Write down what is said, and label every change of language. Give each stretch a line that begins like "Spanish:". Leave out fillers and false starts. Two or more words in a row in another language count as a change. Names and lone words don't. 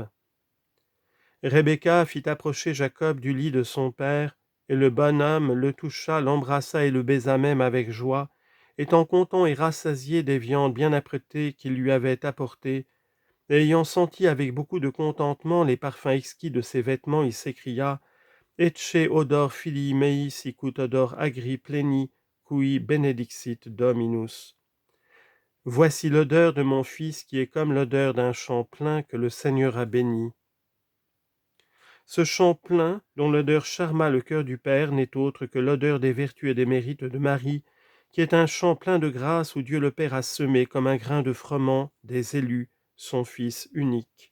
French: Rebecca fit approcher Jacob du lit de son père, et le bonhomme le toucha, l'embrassa et le baisa même avec joie, étant content et rassasié des viandes bien apprêtées qu'il lui avait apportées. Et ayant senti avec beaucoup de contentement les parfums exquis de ses vêtements, il s'écria:
Latin: Ecce odor filii mei sicut odor agri pleni, cui benedixit Dominus.
French: Voici l'odeur de mon fils qui est comme l'odeur d'un champ plein que le Seigneur a béni. Ce champ plein, dont l'odeur charma le cœur du Père, n'est autre que l'odeur des vertus et des mérites de Marie, qui est un champ plein de grâce où Dieu le Père a semé comme un grain de froment des élus, son Fils unique.